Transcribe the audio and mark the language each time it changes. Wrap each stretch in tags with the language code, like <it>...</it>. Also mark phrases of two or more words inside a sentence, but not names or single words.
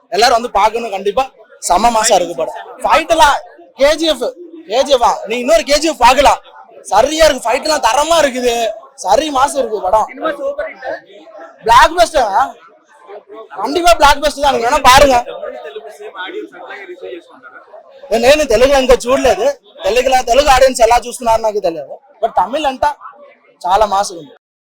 <ta>எல்லாரும் வந்து பார்க்கணும் கண்டிப்பா. செம மாசா இருக்கு படம். ஃபைட் எல்லாம் கேஜிஎஃப் நீ இன்னொரு கேஜிஎஃப் பார்க்கலாம், சரியா இருக்கு. ஃபைட் எல்லாம் தரமா இருக்குது, சரி மாசம் இருக்கு படம்.</ta> <en>block buster</en> <ta>கண்டிப்பா</ta> <en>block buster</en> <ta>தான். நீங்க வேணா பாருங்க.</ta> <te>నేను తెలుగు ఇంకా చూడలేదు, తెలుగు ఆడియన్స్ ఎలా చూస్తున్నారో నాకు తెలియదు. బట్ తమిళ్ అంట చాలా మాస్ ఉంది.</te>